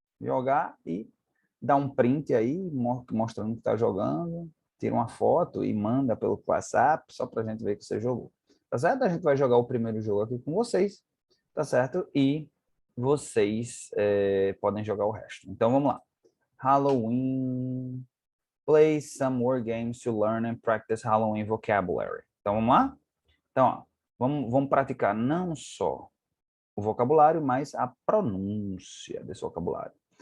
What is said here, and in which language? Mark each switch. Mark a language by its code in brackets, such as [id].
[pt] Jogar e dá um print aí, mostrando que está jogando, tira uma foto e manda pelo WhatsApp, só para a gente ver que você jogou. Tá certo? A gente vai jogar o primeiro jogo aqui com vocês, tá certo? E vocês podem jogar o resto. Então, vamos lá. Halloween. [en] Play some word games to learn and practice Halloween vocabulary. [pt] Então, vamos lá? Então, ó, vamos praticar não só o vocabulário, mas a pronúncia desse vocabulário.